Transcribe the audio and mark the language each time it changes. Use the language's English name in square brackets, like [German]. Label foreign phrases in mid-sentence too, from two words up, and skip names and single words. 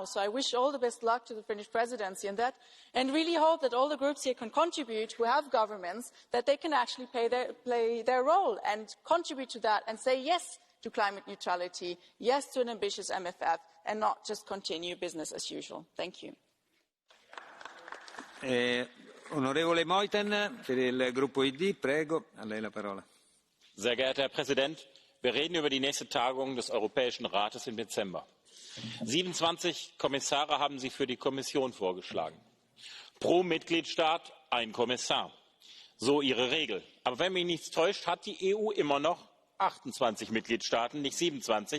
[English] So I wish all the best luck to the Finnish presidency in that, and really hope that all the groups here can contribute, who have governments, that they can actually play their role and contribute to that and say yes to climate neutrality, yes to an ambitious MFF, and not just continue business as usual. Thank you. [Italian] Onorevole Meuthen für il Gruppo ID, prego, a lei la parola. [German] Sehr geehrter Herr Präsident, wir reden über die nächste Tagung des Europäischen Rates im Dezember. 27 Kommissare haben Sie für die Kommission vorgeschlagen. Pro Mitgliedstaat ein Kommissar. So Ihre Regel. Aber wenn mich nichts täuscht, hat die EU immer noch 28 Mitgliedstaaten, nicht 27.